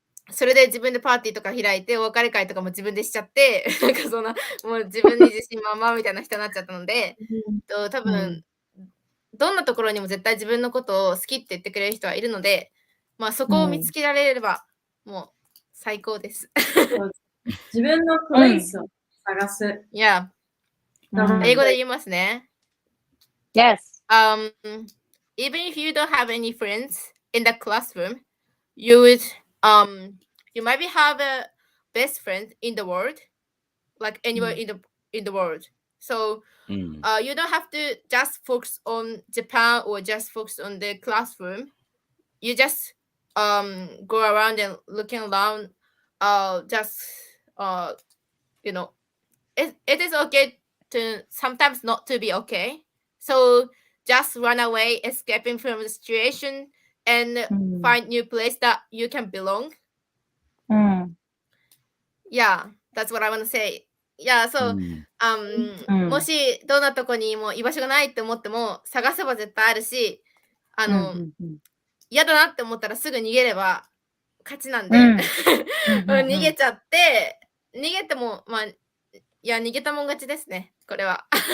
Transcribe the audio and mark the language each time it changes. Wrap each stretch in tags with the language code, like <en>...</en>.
<ja>それで自分でパーティーとか開いてお別れ会とかも自分でしちゃってなんかそんなもう自分に自信満々みたいな人になっちゃったので多分どんなところにも絶対自分のことを好きって言ってくれる人はいるので、まあそこを見つけられればもう最高です。自分のプレイスを探す。いや、英語で言いますね。</ja> <en>Yes. Even if you don't have any friends in the classroom, you would you maybe have a best friend in the world, like anywhere in the world. So you don't have to just focus on Japan or just focus on the classroom. You just go around and looking around. Just you know, it is okay to sometimes not to be okay. So just run away, escaping from the situation, and find new place that you can belong. Yeah, that's what I want to say.</en> <ja>Yeah, so もしどんなとこにも居場所がないって思っても探せば絶対あるし、嫌だなって思ったらすぐ逃げれば勝ちなんで、逃げちゃって逃げてもまあいや逃げたもん勝ちですね、これは。</ja>